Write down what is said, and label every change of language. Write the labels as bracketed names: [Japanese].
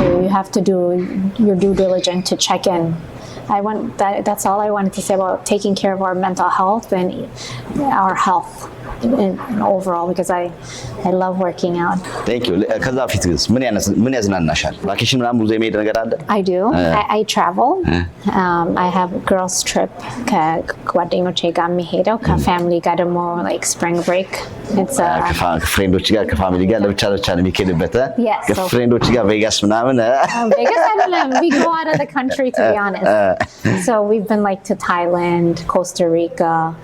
[English] you have to do your due diligence to check in that's all I wanted to say about taking care of our mental health and our health and overall because I love working out. Thank you. [Amharic] ከዛ ፊትስ ምን ያዝናናሻል? ቫኬሽን ምናምን ብዙ የመሄድ ነገር አለ? [English] I do. I travel. I have girls trip [Amharic] ከጓደኞቼ ጋር የሚሄደው ከፋሚሊ ጋር ደግሞ [English] like spring break. It's [Amharic] ከፍሬንዶች ጋር ከፋሚሊ ጋር ለብቻ ነው የሚሄድበት ከፍሬንዶች ጋር ቬጋስ ምናምን [English] Vegas [Amharic] አይደለም [English] we go out of the country to be honest. So we've been like to Thailand, Costa Rica.